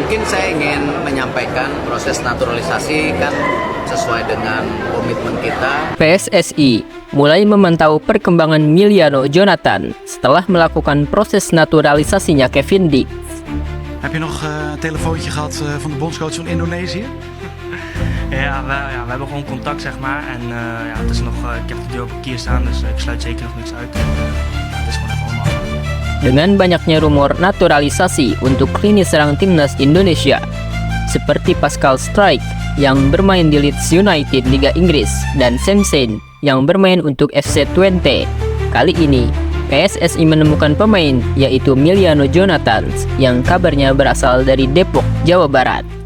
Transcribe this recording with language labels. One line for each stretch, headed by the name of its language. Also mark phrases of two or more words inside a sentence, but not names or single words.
Indonesian: Mungkin saya ingin menyampaikan proses naturalisasi kan sesuai dengan komitmen kita. PSSI mulai memantau perkembangan Miliano Jonathan setelah melakukan proses naturalisasinya Kevin Dix.
Dutch: Heb je nog een telefoontje gehad van de bondscoach van Indonesië? Ja, we hebben gewoon contact, zeg maar. En het is nog, ik heb de deur op een kier staan, dus ik sluit zeker nog niks uit. Het is gewoon even allemaal.
Indonesian: Dengan banyaknya rumor naturalisasi untuk lini serang timnas Indonesia, seperti Pascal Struijk yang bermain di Leeds United Liga Inggris dan Sam Sane yang bermain untuk FC Twente, kali ini PSSI menemukan pemain yaitu Miliano Jonathan yang kabarnya berasal dari Depok, Jawa Barat.